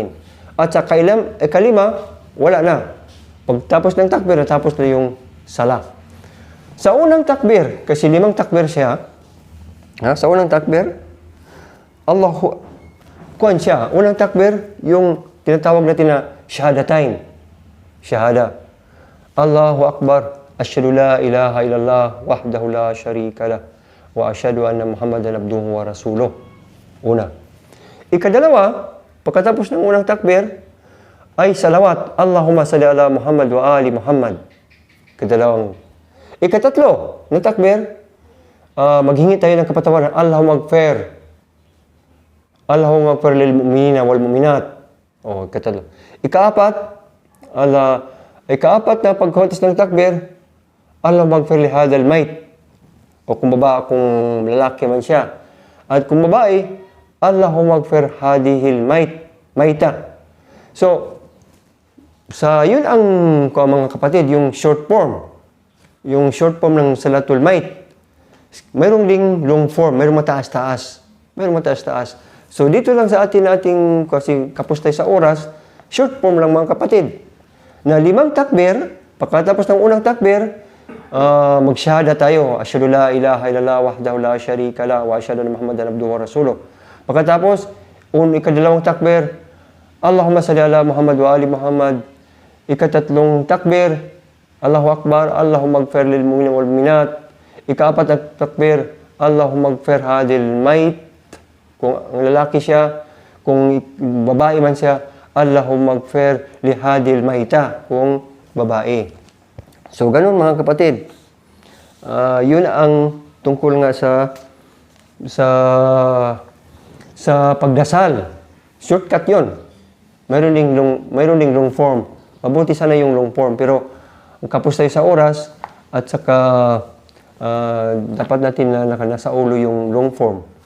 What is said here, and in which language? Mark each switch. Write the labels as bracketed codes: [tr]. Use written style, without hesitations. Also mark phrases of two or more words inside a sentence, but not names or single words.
[tl] At sa ikalima, wala na. Pagtapos ng takbir, natapos na yung sala. Sa unang takbir, kasi 5 takbir siya, sa unang takbir, unang takbir, yung tinatawag natin na shahadatain. [ar] شهادة. الله أكبر. أشهد أن لا إله إلا الله وحده لا شريك له وأشهد أن محمدا عبده ورسوله. [tl] Una. Ikadalawa, pagkatapos ng unang takbir, ay salawat. [ar] اللهم صل على محمد وآل محمد. [tl] Kadalawang. Ikatatlo, ng takbir, maghingi tayo ng kapatawaran. [ar] اللهم اغفر للمؤمنين والمؤمنات. [tl] Ikatatlo. Ikaapat na pagkahuntas ng takbir, [ar] اللهم اغفر لهذا الميت. [tl] O kung lalaki man siya. At kung babae, [ar] اللهم اغفر لهذه الميتة. [tl] So, yun ang mga kapatid, yung [en] short form. [tl] Yung [en] short form [tl] ng [ar] صلاة الميت. [tl] Mayroong ding [en] long form, [tl] mayroong mataas-taas. So, dito lang sa ating kasi kapos tayo sa oras, [en] short form [tl] lang mga kapatid. Na 5 takbir, pagkatapos ng unang takbir, magsyahada tayo. [ar] أشهد أن لا إله إلا الله وحده لا شريك له وأشهد أن محمدا عبده ورسوله. [tl] Pagkatapos, ikadalawang takbir, [ar] اللهم صل على محمد وآل محمد. [tl] Ikatatlong takbir, [ar] الله أكبر، اللهم اغفر للمؤمنين والمؤمنات. [tl] Ikaapat na takbir, [ar] اللهم اغفر لهذا الميت. [tl] Kung ang lalaki siya, kung babae man siya, [ar] اللهم اغفر لهذه الميتة. [tl] Kung babae. So, ganun mga kapatid. Yun ang tungkol nga sa pagdasal. Shortcut yun. Mayroon ding [en] long form. [tl] Mabuti sana yung [en] long form. [tl] Pero, kapos tayo sa oras at saka dapat natin na nasa ulo yung [en] long form.